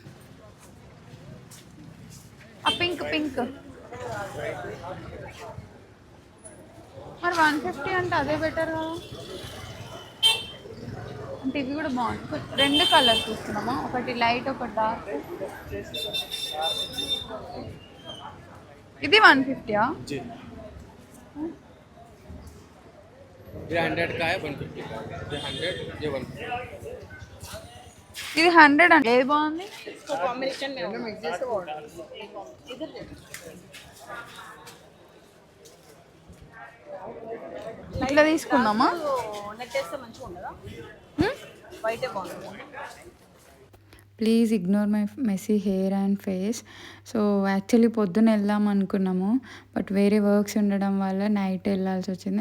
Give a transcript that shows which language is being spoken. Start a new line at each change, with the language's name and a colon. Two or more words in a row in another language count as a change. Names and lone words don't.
Telugu: పింక్ మరి 150 అంటే అదే బెటర్ కదా. అంటే ఇవి కూడా బాగుంది. 2 కలర్స్ చూస్తున్నామా, ఒకటి లైట్ ఒకటి డార్క్. ఇది 150యా?
Hindi: ये 100 का है 150 का है, ये 100 ये 150.
Telugu: ఇది 100 అంటే ఏది బాగుంది?
Hindi: कॉम्बिनेशन में मिक्स जैसे इधर
Telugu: ఇట్లా తీసుకుందామా? నెట్ చేస్తే మంచిగా ఉండదా? వైట్ బాగుంది.
English: Please ignore my messy hair and face. so actually
Telugu: పొద్దున్న వెళ్దాం అనుకున్నాము, బట్ వేరే వర్క్స్ ఉండడం వల్ల నైట్ వెళ్ళాల్సి వచ్చింది.